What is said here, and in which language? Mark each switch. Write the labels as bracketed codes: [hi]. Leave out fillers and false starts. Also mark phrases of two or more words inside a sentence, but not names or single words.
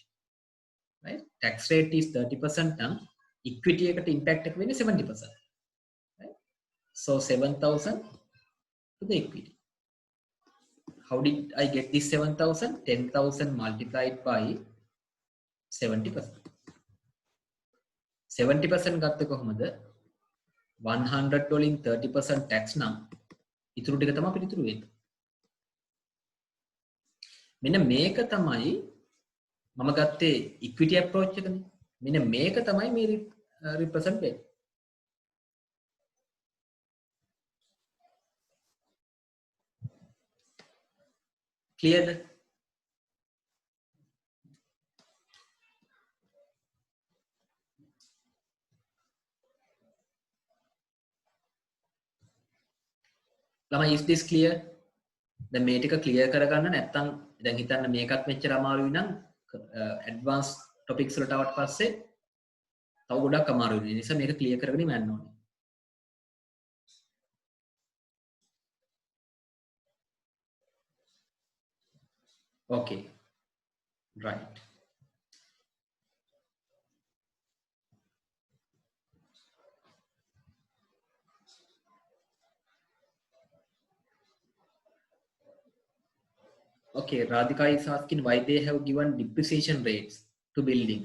[en] Right? Tax rate is 30%. Now, equity impact 70%. Right? So 7,000 to the equity. How did I get this 7,000? 10,000 multiplied by 70%. [si] 70% ගත්ත කොහොමද? 100 වලින් 30% tax නම් ඉතුරු ටික තමයි අපිට ඉතුරු වෙන්නේ. මෙන්න මේක තමයි මම ගත්තේ [en] equity approach [si] එකනේ. මෙන්න මේක තමයි මේ represent වෙන්නේ. Clear? ළමයි, [en] is this clear? [si] දැන් මේ ටික clear කරගන්න නැත්නම් දැන් හිතන්න මේකත් මෙච්චර අමාරුයි නම් [en] advanced topics [si] වලට ආවට පස්සේ තව ගොඩක් අමාරුයි. ඒ නිසා මේක clear කරගෙන යන්න ඕනේ. [en] Okay. Right. Okay, Radhika is asking why they have given depreciation rates to building.